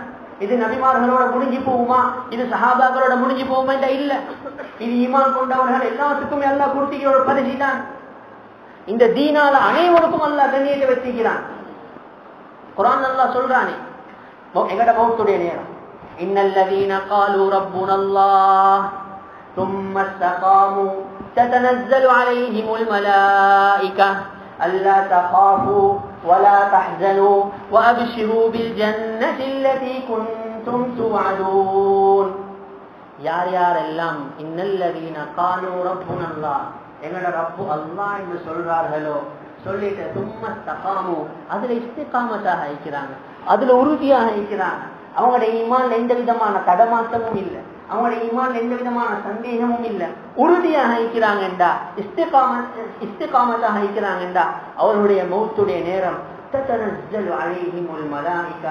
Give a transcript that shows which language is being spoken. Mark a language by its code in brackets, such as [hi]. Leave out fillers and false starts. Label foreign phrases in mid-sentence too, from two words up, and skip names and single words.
[ta] இது நபிமார்களோட முடிஞ்சு போகுமா, இது சஹாபாக்களோட முடிஞ்சு போகுமா என்றா இல்ல. இது ஈமான் கொண்டவர்கள் எல்லாத்துக்குமே அல்லாஹ் கொடுத்திக்கிற ஒரு பரிசு தான். இந்த தீனால அனைவருக்கும் அல்லாஹ் கண்ணியத்தை வச்சுக்கிறான். குர்ஆன் அல்லாஹ் சொல்றானே, எங்கட மௌத்துடைய நேரம், [ar] إن الذين قالوا ربنا الله ثم استقاموا تتنزل عليهم الملائكة ألا تخافوا ولا تحزنوا وأبشروا بالجنة التي كنتم توعدون. [ta] யார் யாரெல்லாம் [ar] إن الذين قالوا ربنا الله [ta] எங்கட ரப்பு அல்லாஹ் என்று சொல்றார்களோ, சொல்லிட்டு சும்ம இஸ்தகாமு அதுல இஸ்திகாமத்தாக இருக்கிறாங்க, அதுல உறுதியாக இருக்கிறாங்க. அவங்களுடைய ஈமான்ல எந்த விதமான தடமாற்றமும் இல்லை, அவங்களுடைய ஈமான்ல எந்த விதமான சந்தேகமும் இல்லை, உறுதியாக இருக்கிறாங்கண்டா, இஸ்திகாமத்தாக இருக்கிறாங்கண்டா, அவருடைய மௌத்துடைய நேரம் [ar] تتنزل عليهم الملائكة.